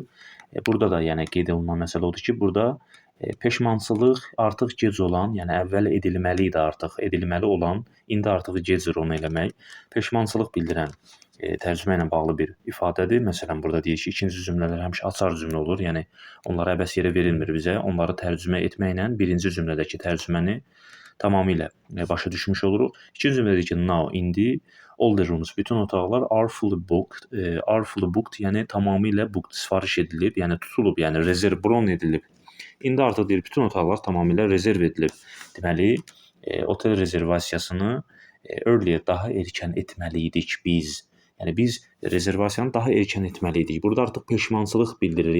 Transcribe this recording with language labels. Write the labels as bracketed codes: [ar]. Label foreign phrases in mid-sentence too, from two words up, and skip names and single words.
[az] Burada da yəni qeyd olunan məsələ odur ki, burada peşmançılıq artıq gec olan, yəni əvvəl edilməli idi artıq, edilməli olan, indi artıq gecdir onu eləmək. Peşmançılıq bildirən tərcümə ilə bağlı bir ifadədir. Məsələn, burada deyir ki, ikinci cümlələr həmişə açar cümlə olur. Yəni onlara əbəs yerə verilmir bizə. Onları tərcümə etməklə birinci cümlədəki tərcüməni tamamilə başa düşmüş oluruq. İkinci cümlədə deyir ki, [en] now, indi all the rooms, [az] bütün otaqlar [en] are fully booked, [az] yəni tamamilə booked, sifariş edilib, yəni tutulub, yəni rezerv bron edilib. İndi artıq deyir, bütün otaqlar tamamilə rezerv edilib. Deməli, otel rezervasiyasını earlier, daha erkən etməli idik biz. Yəni biz rezervasiyanı daha erkən etməli idik. Burada artıq peşmançılıq bildirir.